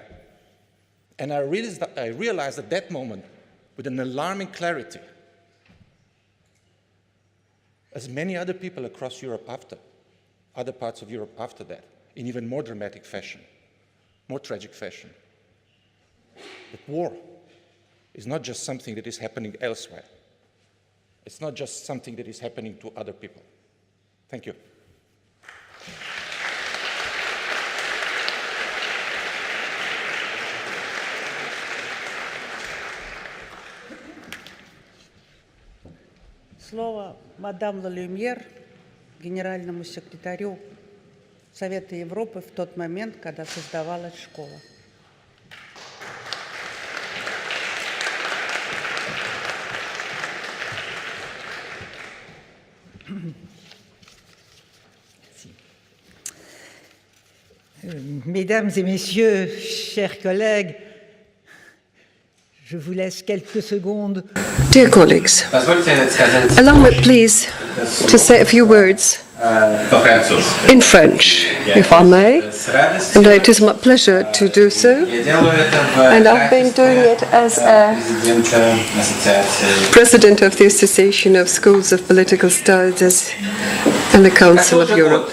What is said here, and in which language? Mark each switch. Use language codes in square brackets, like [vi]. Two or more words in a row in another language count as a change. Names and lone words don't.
[en] And I realized at that moment, with an alarming clarity, as many other people across Europe after, other parts of Europe after that, in even more dramatic fashion, more tragic fashion, that war is not just something that is happening elsewhere. It's not just something that is happening to other people. Thank you. [ru] Слово мадам Lalumiere, генеральному секретарю Совета Европы в тот момент, когда создавалась школа. [fr] Mesdames et messieurs, chers collègues, je vous laisse quelques secondes. [en] Dear colleagues, allow me please to say a few words in French, if I may, and it is my pleasure to do so, and I've been doing it as a President of the Association of Schools of Political Studies in the Council of Europe.